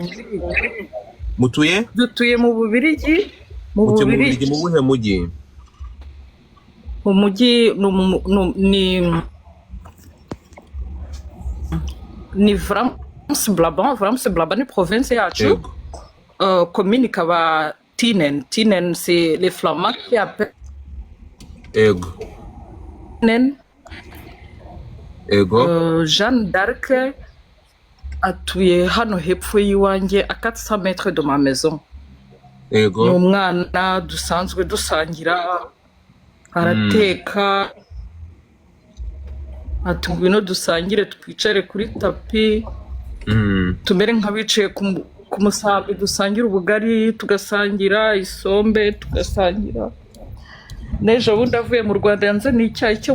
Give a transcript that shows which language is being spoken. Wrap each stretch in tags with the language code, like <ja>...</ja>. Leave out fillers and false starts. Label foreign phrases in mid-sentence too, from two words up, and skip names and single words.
<rw>dutuye mu Bubiligi mu buhe mujyi mu mujyi ni France Brabant ni province yacu commune kaba Tienen</rw> <fr>c'est les Flamands qui appellent</fr> <rw>Jeanne d'Arc atuye hano hepfo y'iwanjye</rw> <fr>à 400 mètres de ma maison</fr> <rw>ni umwana dusanzwe dusangira arateka atubwino dusangire twicare kuri tapi tumere nk'abicaye ku musambi dusangira ubugari tugasangira isombe tugasangira n'ejo bundi avuye mu Rwanda yanzaniye icyayi cyo</rw>